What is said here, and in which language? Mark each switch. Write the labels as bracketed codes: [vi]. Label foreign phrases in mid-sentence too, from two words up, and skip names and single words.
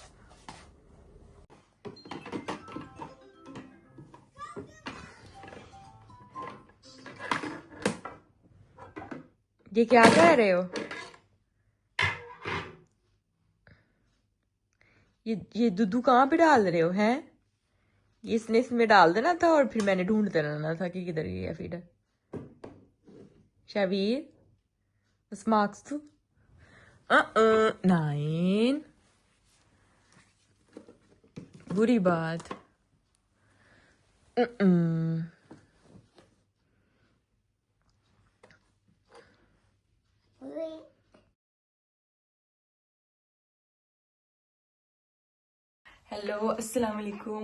[hi] ये क्या कह रहे हो? ये दूध कहाँ पे डाल रहे हो हैं? ये इसने इसमें डाल देना था, और फिर मैंने ढूंढते रहना था कि किधर गया फीडर। [de] शबीर was magst du? Nein. [hi] बुरी बात। हेलो [ar] السلام عليكم.